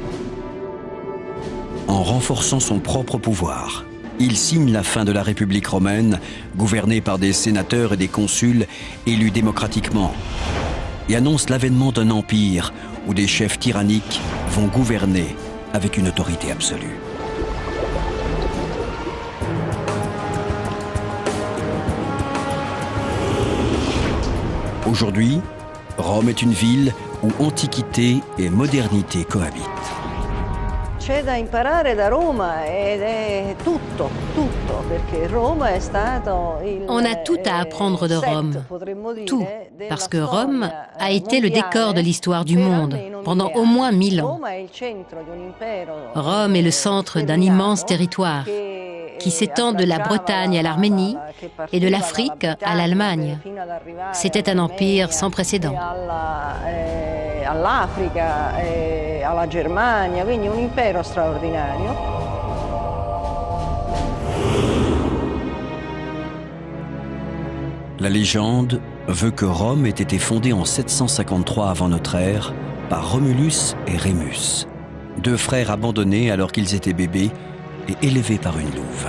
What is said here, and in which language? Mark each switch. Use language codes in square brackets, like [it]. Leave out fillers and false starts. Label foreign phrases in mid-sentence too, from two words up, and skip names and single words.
[fr] En renforçant son propre pouvoir, il signe la fin de la République romaine, gouvernée par des sénateurs et des consuls élus démocratiquement, et annonce l'avènement d'un empire où des chefs tyranniques vont gouverner avec une autorité absolue. Aujourd'hui, Rome est une ville où antiquité et modernité cohabitent. [it] C'è da imparare da Roma ed è tutto, perché Roma è stato il [fr] On a tout à apprendre de Rome, tout, parce que Rome a été le décor de l'histoire du monde pendant au moins 1000 ans. Rome est le centre d'un immense territoire qui s'étend de la Bretagne à l'Arménie et de l'Afrique à l'Allemagne. C'était un empire sans précédent. [it] All'Africa e alla Germania, quindi un impero straordinario. [fr] La légende veut que Rome ait été fondée en 753 avant notre ère par Romulus et Rémus, deux frères abandonnés alors qu'ils étaient bébés et élevés par une louve.